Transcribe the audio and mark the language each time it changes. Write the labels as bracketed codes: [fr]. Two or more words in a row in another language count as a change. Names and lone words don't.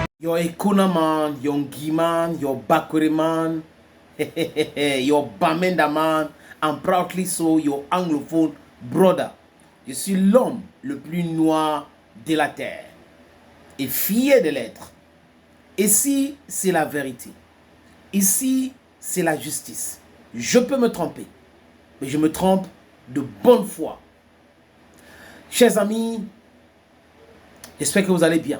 [en] your Ekuna man, your Ngi man, your Bakwere man, your Bamenda man, and proudly so, your anglophone brother. [fr] Je suis l'homme le plus noir de la terre et fier de l'être. Ici, c'est la vérité. Ici, c'est la justice. Je peux me tromper, mais je me trompe de bonne foi. Chers amis, j'espère que vous allez bien.